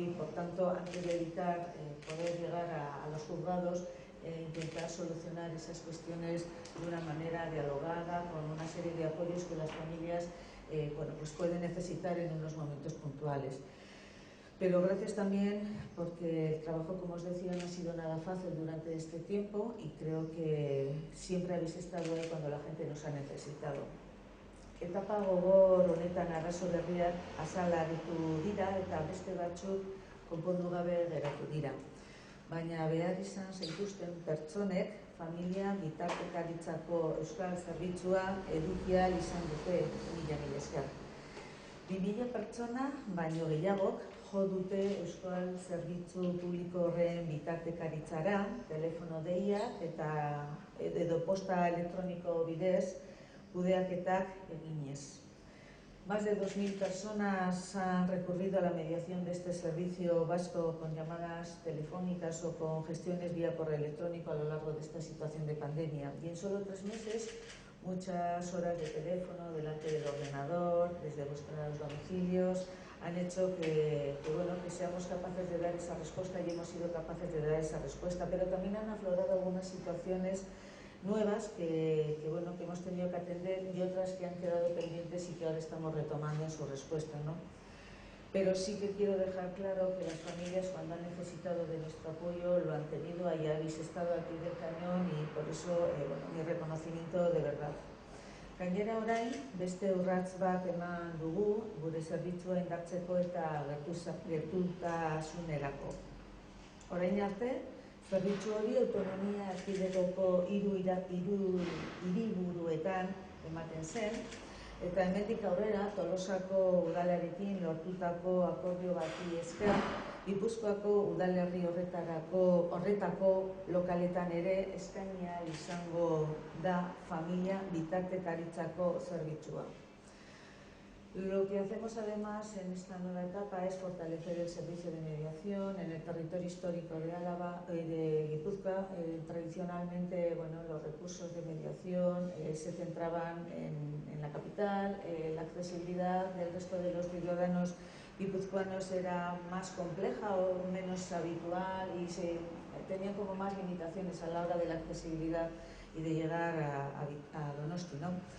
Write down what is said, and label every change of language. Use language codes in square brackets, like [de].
[es] Y, por tanto, antes de evitar poder llegar a los juzgados, intentar solucionar esas cuestiones de una manera dialogada, con una serie de apoyos que las familias bueno, pues pueden necesitar en unos momentos puntuales. Pero gracias también, porque el trabajo, como os decía, no ha sido nada fácil durante este tiempo, y creo que siempre habéis estado ahí cuando la gente nos ha necesitado. [eu] Etapa gogor honetan arazo berriak azala aritu dira eta beste batzuk konpondu gabe geratu dira. Baina behar izan zaituzten pertsonek familia bitartekaritzako euskal zerbitzua edukia izan dute. Mila esker. 2000 pertsona baino gehiagok jo dute euskal zerbitzu publiko horren bitartekaritzara, telefono deiak eta edo posta elektroniko bidez kudeaketak eginez. [es] Más de 2000 personas han recurrido a la mediación de este servicio vasco con llamadas telefónicas o con gestiones vía correo electrónico a lo largo de esta situación de pandemia. Y en solo 3 meses, muchas horas de teléfono delante del ordenador, desde vuestros domicilios, han hecho que seamos capaces de dar esa respuesta, y hemos sido capaces de dar esa respuesta. Pero también han aflorado algunas situaciones nuevas que hemos tenido que atender, y otras que han quedado pendientes y que ahora estamos retomando en su respuesta, ¿no? Pero sí que quiero dejar claro que las familias, cuando han necesitado de nuestro apoyo, lo han tenido. Ahí habéis estado al pie del cañón, y por eso mi reconocimiento de verdad. [eu] Gainera, orain, beste urrats bat eman dugu gure zerbitzua indartzeko eta gertutasunerako. Orain arte, zerbitzu hori autonomia erkidegoko 3 hiriburuetan ematen zen, eta hemendik aurrera Tolosako udalarekin lortutako akordio bati esker, Gipuzkoako udalerri horretako lokaletan ere eskainia izango da familia bitartekaritzako zerbitzua. [es] Lo que hacemos además en esta nueva etapa es fortalecer el servicio de mediación en el territorio histórico de Álava y de Guipúzcoa. Tradicionalmente, los recursos de mediación se centraban en la capital. La accesibilidad del resto de los ciudadanos guipuzcoanos era más compleja o menos habitual, y se tenían como más limitaciones a la hora de la accesibilidad y de llegar a Donosti, ¿no?